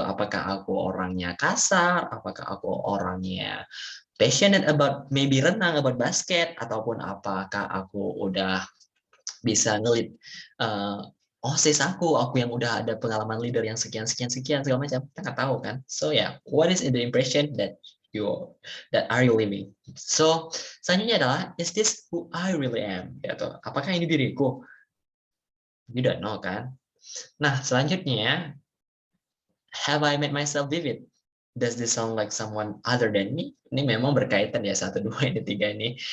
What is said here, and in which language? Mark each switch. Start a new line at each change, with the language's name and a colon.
Indonesian: Apakah aku orangnya kasar? Apakah aku orangnya
English: passionate about maybe
Indonesian: renang, about basket, ataupun apakah aku udah bisa ngelit OSIS aku yang udah ada pengalaman leader yang sekian sekian sekian segala macam, kita nggak tahu kan.
English: So yeah, what is the impression you that are you living? So
Indonesian: selanjutnya adalah,
English: is this who I really am? Gitu.
Indonesian: Apakah ini diriku?
English: You don't know
Indonesian: kan.
English: Nah, selanjutnya, have I made myself vivid? Does this sound like someone other than me?
Indonesian: Ini memang berkaitan ya, 1, 2, ini 3 ini.